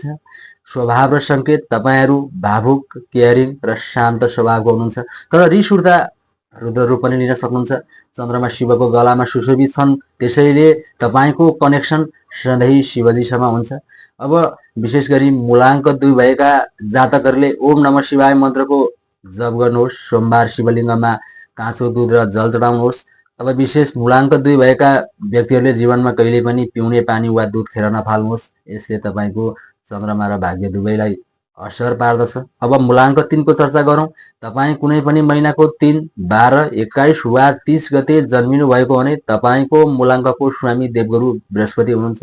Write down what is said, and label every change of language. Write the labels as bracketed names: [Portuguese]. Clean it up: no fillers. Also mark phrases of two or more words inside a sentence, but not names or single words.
[Nepali] स्वभाव र सङ्केत, तपाईँहरू भावुक, केयरिङ र शान्त स्वभावको हुनुहुन्छ, तर रिस उठ्दा रुद्ररूप पनि लिन सक्नुहुन्छ। चन्द्रमा शिवको गलामा सुशोभित छन्, त्यसैले तपाईँको कनेक्सन सधैँ शिवजीसँग हुन्छ। अब विशेष गरी मूलाङ्क 2 भएका जातकहरूले [Sanskrit] ओम नमः शिवाय [Nepali] मन्त्रको जप गर्नुहोस्। सोमबार शिवलिङ्गमा काँचो दुध र जल चढाउनुहोस्। अब विशेष मूलाङ्क 2 भएका व्यक्तिहरूले जीवनमा कहिले पनि पिउने पानी वा दुध खेर नफाल्नुहोस्। यसले तपाईँको चन्द्रमा र भाग्य दुवैलाई असर पार्दछ। अब मूलाङ्क 3 को चर्चा गरौँ। तपाईँ कुनै पनि महिनाको 3, 12, 21 वा 30 गते जन्मिनु भएको भने तपाईँको मूलाङ्कको स्वामी देवगुरु बृहस्पति हुनुहुन्छ।